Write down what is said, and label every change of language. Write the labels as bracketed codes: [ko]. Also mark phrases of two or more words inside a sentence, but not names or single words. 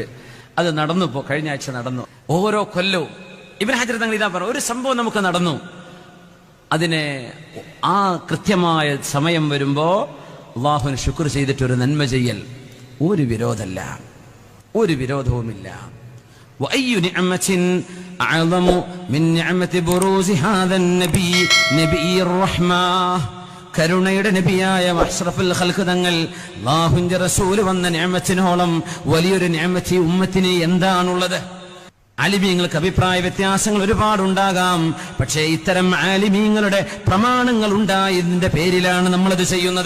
[ml] അത് നടന്നു, ഇപ്പോൾ കഴിഞ്ഞ ആഴ്ച നടന്നു. ഓരോ കൊല്ലവും ഇബ്നു ഹജർ തങ്ങൾ ഇതാ പറഞ്ഞു, ഒരു സംഭവം നമുക്ക് നടന്നു, അതിനെ ആ കൃത്യമായ സമയം വരുമ്പോ അള്ളാഹുവിന് ശുക്ർ ചെയ്തിട്ട് ഒരു നന്മ ചെയ്യൽ ഒരു വിരോധമല്ല, ഒരു വിരോധവുമില്ല. [ar] وأي نعمة أعظم من نعمة بروز هذا النبي نبي الرحمة. [ml] കരുണയുടെ നബിയായ അഷ്റഫുൽ ഖൽഖ് തങ്ങൾ, അല്ലാഹുവിന്റെ റസൂൽ വന്ന നിഅമത്തിനോളം വലിയൊരു നിഅമത്ത് ഈ ഉമ്മത്തിന് എന്താണുള്ളത്? ആലിമീങ്ങൾക്ക് അഭിപ്രായ വ്യത്യാസങ്ങൾ ഒരുപാടുണ്ടാകാം. പക്ഷേ ഇത്തരം ആലിമീങ്ങളുടെ പ്രമാണങ്ങൾ ഉണ്ടായതിന്റെ പേരിലാണ് നമ്മളത് ചെയ്യുന്നത്.